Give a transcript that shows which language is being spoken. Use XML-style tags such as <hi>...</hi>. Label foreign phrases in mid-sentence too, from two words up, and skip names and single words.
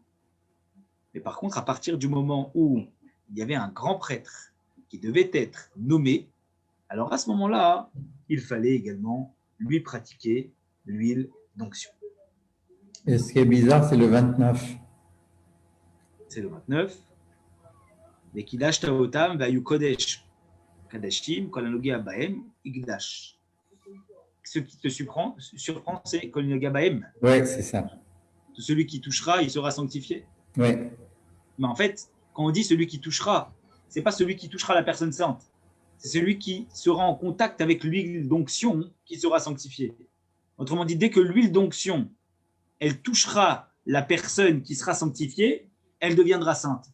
<fr>Mais par contre, à partir du moment où il y avait un grand prêtre qui devait être nommé, alors à ce moment-là, il fallait également lui pratiquer l'huile d'onction. Et ce qui est bizarre, c'est le 29. C'est le 29.</fr> <he>וקדשת אותם והיו קדש קדשים כל הנוגע בהם יקדש.</he> <fr>Ce qui te surprend, c'est</fr> <he>כל הנוגע בהם.</he> <fr>Oui, c'est ça. Celui qui touchera, il sera sanctifié. Oui. Mais en fait, quand on dit celui qui touchera, c'est pas celui qui touchera la personne sainte. C'est celui qui sera en contact avec l'huile d'onction qui sera sanctifié. Autrement dit, dès que l'huile d'onction, elle touchera la personne qui sera sanctifiée, elle deviendra sainte.</fr>